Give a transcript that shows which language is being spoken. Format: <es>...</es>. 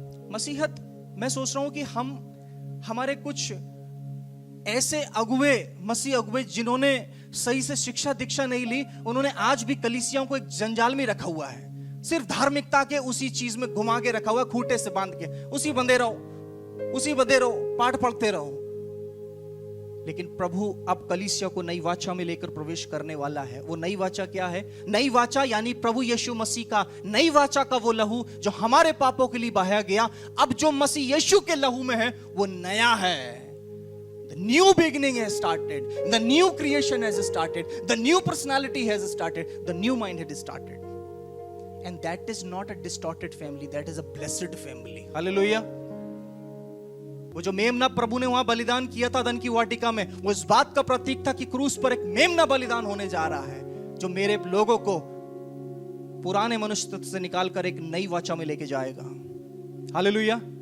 <hi>मसीहत, मैं सोच रहा हूं कि हमारे कुछ ऐसे अगुवे, मसीह अगुवे जिन्होंने सही से शिक्षा दीक्षा नहीं ली, उन्होंने आज भी कलीसियाओं को एक जंजाल में रखा हुआ है, सिर्फ धार्मिकता के उसी चीज में घुमा के रखा हुआ है, खूंटे से बांध के उसी बंधे रहो, पाठ पढ़ते रहो। लेकिन प्रभु अब कलीसिया को नई वाचा में लेकर प्रवेश करने वाला है। वो नई वाचा क्या है? नई वाचा यानी प्रभु यीशु मसीह का, नई वाचा का वो लहू जो हमारे पापों के लिए बहाया गया, अब जो मसीह यीशु के लहू में है वो नया है।</hi> <en>The new beginning has started, the new creation has started, the new personality has started, the new mindset has started, and that is not a distorted family, that is a blessed family. Hallelujah.</en> <hi>वो जो मेमना प्रभु ने वहां बलिदान किया था धन की वाटिका में, वो इस बात का प्रतीक था कि क्रूस पर एक मेमना बलिदान होने जा रहा है जो मेरे लोगों को पुराने मनुष्य से निकालकर एक नई वाचा में लेके जाएगा। हालेलुया।</hi>